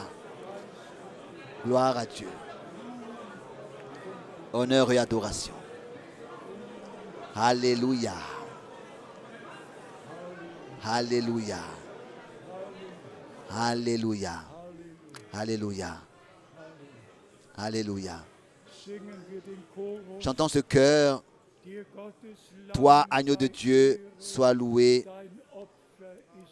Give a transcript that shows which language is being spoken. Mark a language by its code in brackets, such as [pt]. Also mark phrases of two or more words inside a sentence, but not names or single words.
[fr] Gloire à Dieu. Honneur et adoration. Alléluia. Alléluia. Alléluia. Alléluia. Alléluia. [de] Singen wir den Chorus. [fr] Chantons ce cœur. [de] Dir Gottes [fr] Toi, [de] Lamm [fr] agneau de [de] sei [fr] Dieu, [de] Ehre, [fr] sois loué. [de] dein Opfer ist